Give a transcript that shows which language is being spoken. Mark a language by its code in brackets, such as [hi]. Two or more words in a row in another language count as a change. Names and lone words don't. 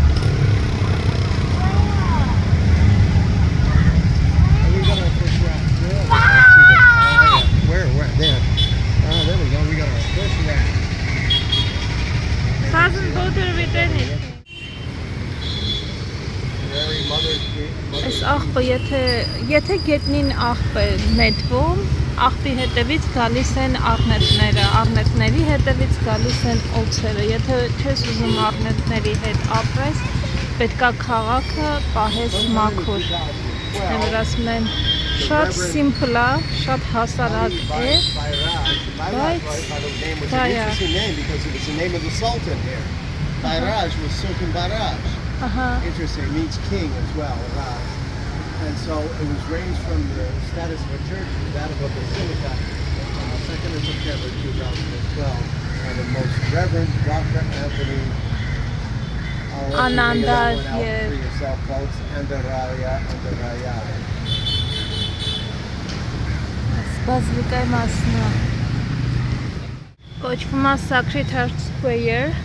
[en] Oh, we got our first rat. Really? I see them. Oh, yeah. Where? There. Oh, there we go. We got our first rat. Doesn't bother with anything. Very [hy] Այս աղբը, եթե գետնին աղբ է նետվում, աղբի հետևից գալիս են առնետները, առնետների հետևից գալիս են օձերը, եթե չես ուզում առնետների հետ ապրես, պետքա քաղաքը պահես մաքուր, որ ասում են շատ սիմպլ է, շատ հասարակ է, [en] Bairaj was an interesting name because it was the name of the Sultan here. Bairaj was Sultan Bairaj. Interesting, it means king as well, Raj. And so it was raised from the status of a church to that of a basilica on the 2nd of September 2012. And the most Reverend Dr. Anthony Ananda, yes. For yourself, folks, and the Raya. [hy] Բազիլիկայի մասն է, կոչվում է [en] Sacred Heart Square,